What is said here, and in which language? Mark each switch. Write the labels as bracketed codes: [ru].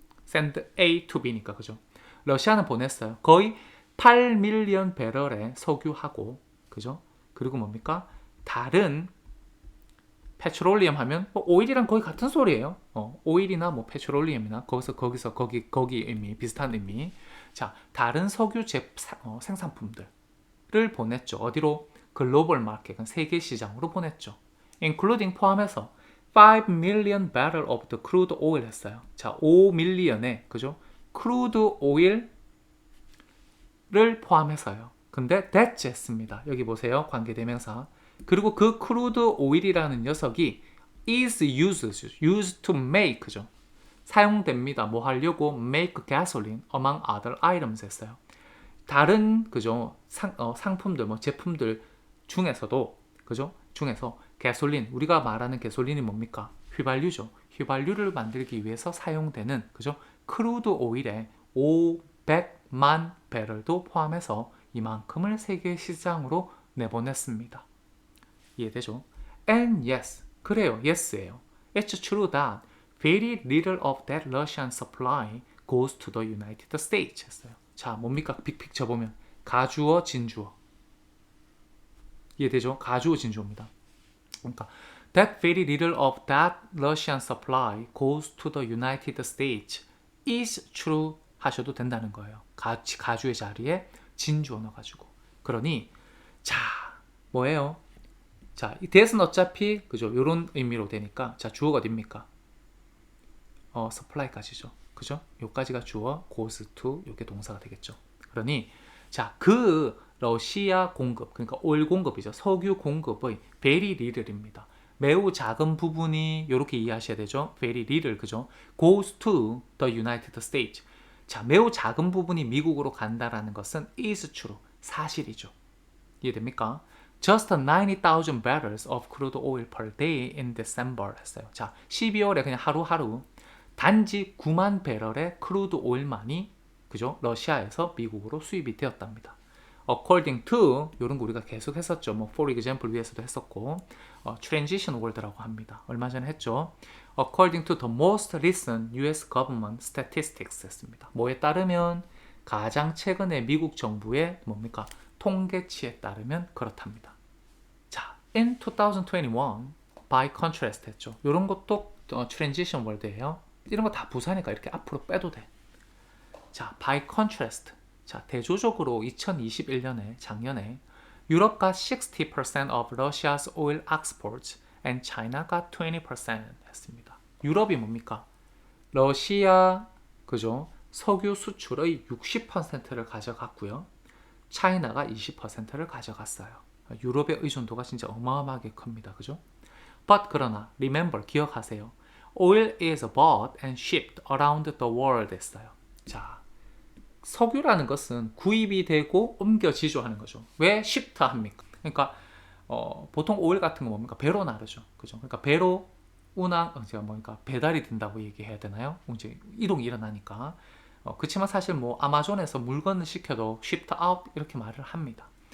[en] send A to B니까 [ko] 그죠? 러시아는 보냈어요. 거의 8밀리언 배럴의 석유하고 그죠? 그리고 뭡니까? 다른 페트롤리엄 하면 오일이랑 거의 같은 소리예요. 오일이나 뭐 페트롤리엄이나 거기 의미 비슷한 의미. 자, 다른 석유 생산품들을 보냈죠. 어디로? 글로벌 마켓은 세계 시장으로 보냈죠. [en] including [ko] 포함해서 [en] 5 million barrel of the crude oil [ko] 했어요. 자, 5밀리언의 그죠? crude oil을 포함해서요. 근데 that's 했습니다. 여기 보세요. 관계대명사. 그리고 그 크루드 오일이라는 녀석이 [en] is used to make [ko] 죠. 사용됩니다. 뭐 하려고? [en] make gasoline among other items [ko] 했어요. 다른 그죠? 상품들 뭐 제품들 중에서도 그죠? 중에서 가솔린 우리가 말하는 가솔린이 뭡니까? 휘발유죠. 휘발유를 만들기 위해서 사용되는 그죠? 크루드 오일에 500만 배럴도 포함해서 이만큼을 세계 시장으로 내보냈습니다. 이해되죠? [en] And yes, [ko] 그래요, [en] yes예요. It's true that very little of that Russian supply goes to the United States [ko] 했어요. 자, 뭡니까? 빅픽처 보면 가주어, 진주어. 이해되죠? 가주어, 진주어입니다. 그러니까 [en] that very little of that Russian supply goes to the United States is true [ko] 하셔도 된다는 거예요. 가주의 자리에 진주어 넣어가지고. 그러니 자, 뭐예요? 자, 이 that은 어차피 그죠? 요런 의미로 되니까 자, 주어가 어딥니까? supply까지죠. 그죠? 요까지가 주어, goes to 요게 동사가 되겠죠. 그러니 자, 그 러시아 공급, 그러니까 오일 공급이죠. 석유 공급의 very little입니다. 매우 작은 부분이 이렇게 이해하셔야 되죠. [en] very little, [ko] 그죠? [en] goes to the United States. [ko] 자, 매우 작은 부분이 미국으로 간다라는 것은 [en] is true, [ko] 사실이죠. 이해됩니까? [en] Just 90,000 barrels of crude oil per day in December [ko] 했어요. 자, 12월에 그냥 하루하루 단지 9만 배럴의 크루드 오일만이 그죠? 러시아에서 미국으로 수입이 되었답니다. According to 이런 거 우리가 계속 했었죠. 뭐 for example 위에서도 했었고 transition word라고 합니다. 얼마 전에 했죠. [en] According to the most recent US government statistics [ko] 했습니다. 뭐에 따르면 가장 최근에 미국 정부의 뭡니까? 통계치에 따르면 그렇답니다. 자, [en] in 2021 by contrast [ko] 했죠. 이런 것도 transition word예요. 이런 거 다 부사니까 이렇게 앞으로 빼도 돼. 자, [en] by contrast. [ko] 자, 대조적으로 2021년에 작년에 유럽 [en] got 60% of Russia's oil exports and China got 20% [ko] 했습니다. 유럽이 뭡니까? 러시아 그죠? 석유 수출의 60%를 가져갔고요. 차이나가 20%를 가져갔어요. 유럽의 의존도가 진짜 어마어마하게 큽니다. 그죠? But 그러나 remember 기억하세요. [en] Oil is bought and shipped around the world [ko] 했어요. 자, 석유라는 것은 구입이 되고 옮겨지죠 하는 거죠. 왜 shift 합니까? 그러니까 보통 오일 같은 거 뭡니까? 배로 나르죠. 그죠? 그러니까 배로 운항, 제가 뭐니까 배달이 된다고 얘기해야 되나요? 이제 이동이 일어나니까. 그렇지만 사실 뭐 아마존에서 물건을 시켜도 [en] shipped out [ko] 이렇게 말을 합니다.